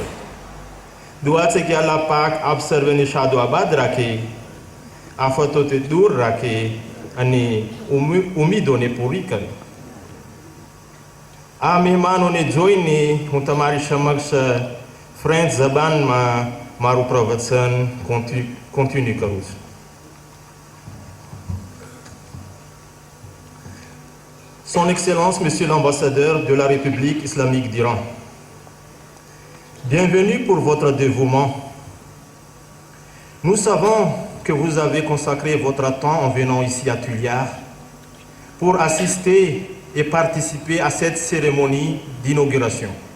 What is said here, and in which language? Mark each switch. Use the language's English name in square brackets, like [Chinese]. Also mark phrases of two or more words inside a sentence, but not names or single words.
[Gujarati] દુઆ છે કે અલ્લાહ પાક આપ સર્વેને શાદો આબાદ રાખે, આફતોથી દૂર રાખે અને ઉમીદોને પૂરી કરે. આ મહેમાનોને જોઈને હું તમારી સમક્ષ ફ્રેન્ચ જબાનમાં મારું પ્રવચન કોન્ટિન્યુ કરું છું. [French] Son Excellence, Monsieur l'Ambassadeur de la République islamique d'Iran, bienvenue pour votre dévouement. Nous savons que vous avez consacré votre temps en venant ici à Tuliar pour assister et participer à cette cérémonie d'inauguration.